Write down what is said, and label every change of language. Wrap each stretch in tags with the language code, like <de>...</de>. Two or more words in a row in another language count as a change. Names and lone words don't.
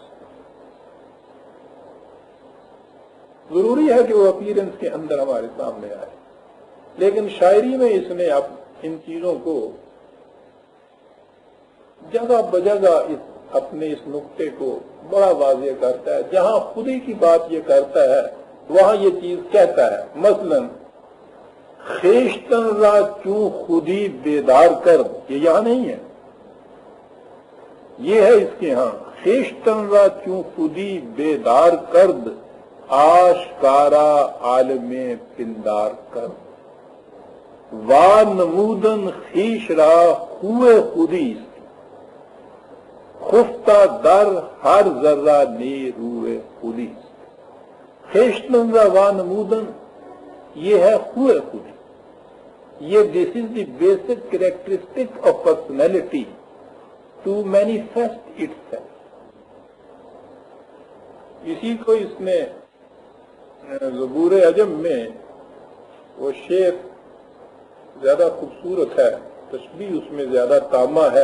<ur>ضروری ہے کہ وہ اپیرنس کے اندر ہمارے سامنے آئے، لیکن شاعری میں اس نے ان چیزوں کو جگہ بجگہ اپنے اس نقطے کو بڑا واضح کرتا ہے. جہاں خودی کی بات یہ کرتا ہے وہاں یہ چیز کہتا ہے. مثلا</ur> <fa>خیشتن را چوں خودی بیدار کر،</fa> <ur>یہ یہاں نہیں ہے، یہ ہے اس کے ہاں.</ur> <fa>خیشتن را چوں خودی بیدار کرد، آشکارا عالم پندار کر. وا نمودن خیش را خوے خودی، خفتہ در ہر ذرہ نے روئے خودی. خیشتن را وا نمودن</fa> <ur>یہ ہے</ur> <fa>خوے خودی.</fa> <en>یہ this is the basic characteristic of personality to manifest itself.</en> <ur>اسی کو اس نے زبور عجم میں وہ شعر زیادہ خوبصورت ہے، تشبیہ اس میں زیادہ تامہ ہے.</ur>